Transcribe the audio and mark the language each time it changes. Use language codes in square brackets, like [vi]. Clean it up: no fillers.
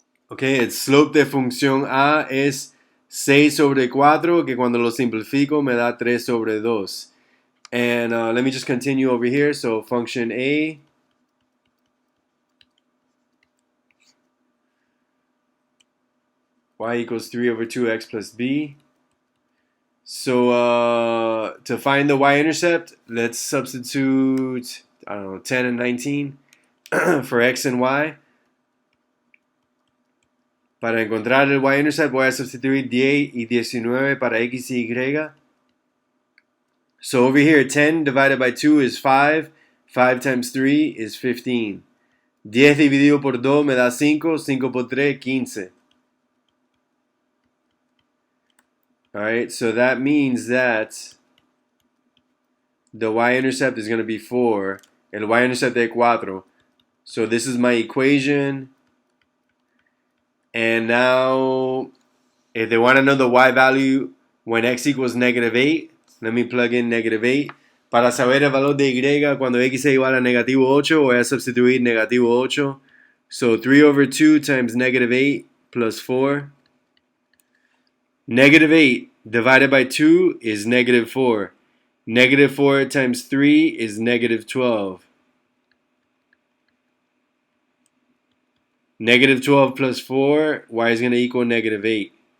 [es] Okay, el slope de función a es 6 sobre 4, que cuando lo simplifico me da 3 sobre 2. [en] And let me just continue over here. So function a y equals 3 over 2x plus b. So to find the y-intercept, let's substitute, I don't know, 10 and 19 for x and y. [es] Para encontrar el y-intercept voy a sustituir 10 y 19 para x y y. [en] So over here, 10 divided by 2 is 5. 5 times 3 is 15. [es] 10 dividido por 2 me da 5. 5 por 3, 15. [en] Alright, so that means that the y-intercept is going to be 4. [es] El y-intercept es 4. [en] So this is my equation. And now, if they want to know the y value when x equals negative 8, let me plug in negative 8. [es] Para saber el valor de y cuando x es igual a negativo 8, voy a sustituir negativo 8. [en] So 3 over 2 times negative 8 plus 4. Negative 8 divided by 2 is negative 4. Negative 4 times 3 is negative 12. Negative 12 plus 4, y is going to equal negative 8.